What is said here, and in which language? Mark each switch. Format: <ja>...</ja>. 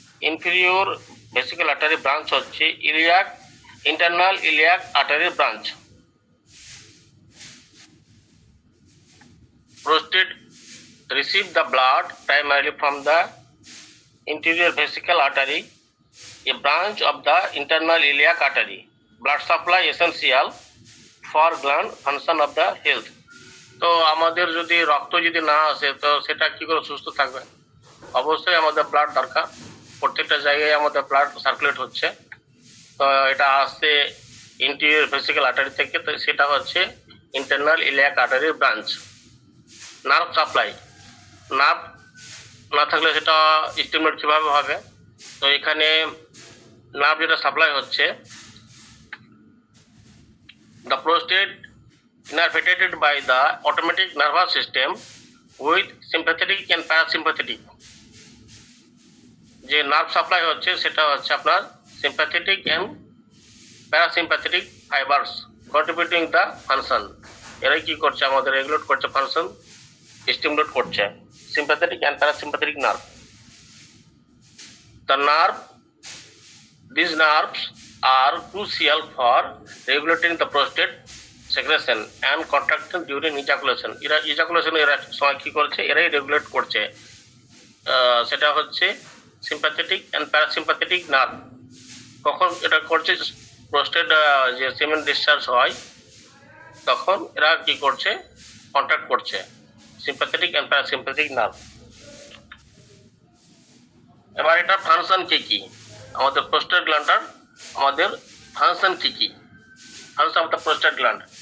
<bn>Inferior vesicle artery branch হচ্ছে iliac internal iliac আর্টারির branch.</bn> <en>Prostate receive the blood primarily from the interior vesical artery, a branch of the internal iliac artery. Blood supply essential for gland function of the health.</en> <bn>তো আমাদের যদি রক্ত যদি না আসে তো সেটা কি করে সুস্থ থাকবে? অবশ্যই আমাদের ব্লাড দরকার, প্রত্যেকটা জায়গায় আমাদের ব্লাড সার্কুলেট হচ্ছে। তো এটা আসছে ইন্টেরিয়র ভেসিকল আর্টারি থেকে, তো সেটা হচ্ছে internal iliac আর্টারির branch. Nerve supply, nerve না থাকলে সেটা স্টিমুলেট কীভাবে হবে? তো এখানে নার্ভ যেটা সাপ্লাই হচ্ছে,</bn> <en>The prostate innervated by the automatic nervous system with sympathetic and parasympathetic.</en> <bn>যে নার্ভ সাপ্লাই হচ্ছে সেটা হচ্ছে আপনার</bn> <en>Sympathetic and parasympathetic fibres contributing the function.</en> <bn>এরাই কি করছে? আমাদের রেগুলেট করছে ফাংশন, স্টিমুলেট করছে</bn> <en>sympathetic and parasympathetic nerve. These nerves are crucial for regulating the prostate secretion and contraction during ejaculation.</en> <bn>ejaculation এরা সময় কি করছে? এরাই রেগুলেট করছে। সেটা হচ্ছে</bn> <en>sympathetic and parasympathetic nerve।</en> <bn>কখন এটা করছে? প্রোস্টেট যে সেমেন ডিসচার্জ হয় তখন এরা কি করছে? কন্ট্যাক্ট করছে সিম্প্যাথেটিক অ্যান্ড প্যারাসিম্প্যাথেটিক নার্ভ। এবার এটা ফাংশন কি আমাদের প্রোস্টেট গ্ল্যান্ডার, আমাদের ফাংশন কি</bn> <en>Function of the prostate gland.</en>